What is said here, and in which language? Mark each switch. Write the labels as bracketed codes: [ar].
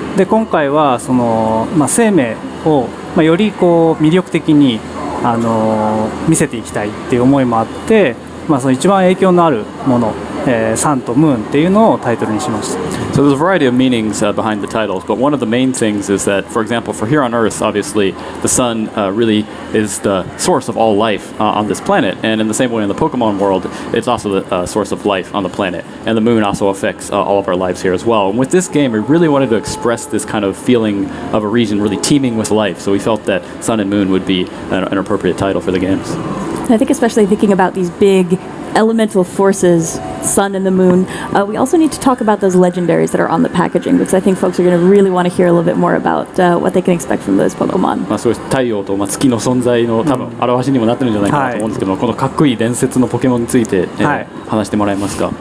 [ja] で今回はその、生命を、より魅力的に見せていきたいっていう思いもあって、その一番影響のあるもの、サンとムーンっていうのをタイトルにしました。 [en] So there's a variety of meanings behind the titles, but one of the main things is that, for example, for here on Earth, obviously, the sun really is the source of all life on this planet, and in the same way in the Pokemon world, it's also the source of life on the planet, and the moon also affects all of our lives here as well. And with this game, we really wanted to express this kind of feeling of a region really teeming with life, so we felt that Sun and Moon would be an appropriate title for the games. And I think especially thinking about these big elemental forces, sun and the moon, we also need to talk about those legendaries that are on the packaging, because I think folks are going to really want to hear a little bit more about what they can expect from those Pokemon. [ja] そういう太陽と月の存在の多分表しにもなってるんじゃないかなと思うんですけども、このかっこいい伝説のポケモンについて、話してもらえますか。